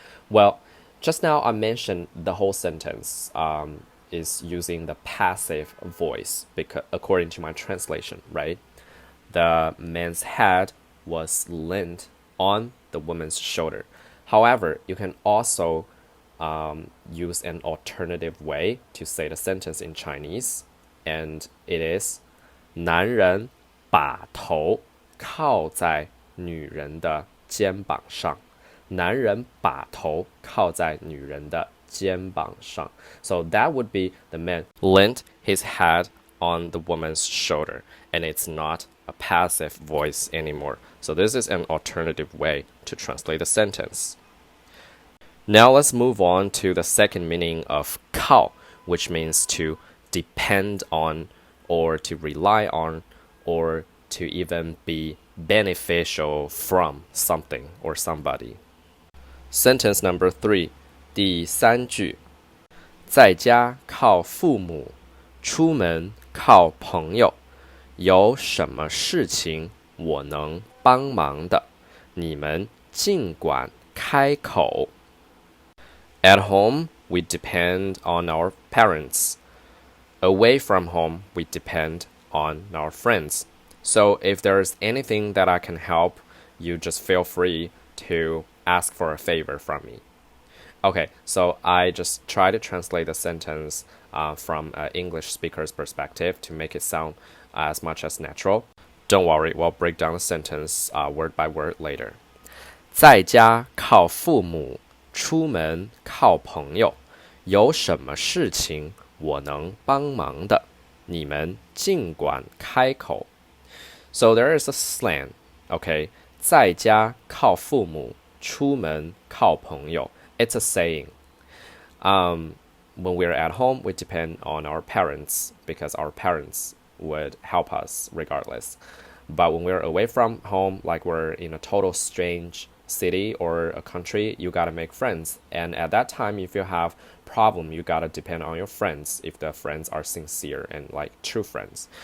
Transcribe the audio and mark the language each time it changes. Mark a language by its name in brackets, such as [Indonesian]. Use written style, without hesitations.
[English] Well, just now I mentioned the whole sentence is using the passive voice because according to my translation, right? The man's head was leaned on the woman's shoulder. However, you can also use an alternative way to say the sentence in Chinese, and it is [Chinese] 男人把头靠在女人的肩膀上。男人把头靠在女人的肩膀上。 [English] So that would be the man leant his head on the woman's shoulder, and it's not a passive voice anymore. So this is an alternative way to translate the sentence. Now let's move on to the second meaning of 靠, which means to depend on, or to rely on, or to even be beneficial from something or somebody. Sentence number 3, [Chinese] 第三句，在家靠父母，出门靠朋友，有什么事情我能帮忙的，你们尽管开口。 [English] At home, we depend on our parents. Away from home, we depend on our friends. So if there's anything that I can help, you just feel free to ask for a favor from me. Okay, so I just try to translate the sentence from an English speaker's perspective to make it sound as much as natural. Don't worry, we'll break down the sentence word by word later. [Chinese] 在家靠父母，出门靠朋友，有什么事情我能帮忙的，你们尽管开口。 [English] So there is a slang, okay? [Chinese] 在家靠父母，出门靠朋友。 [English] It's a saying. When we're at home, we depend on our parents because our parents would help us regardless. But when we're away from home, like we're in a total strange city or a country, you gotta make friends. And at that time, if you have problem, you gotta depend on your friends if the friends are sincere and like true friends.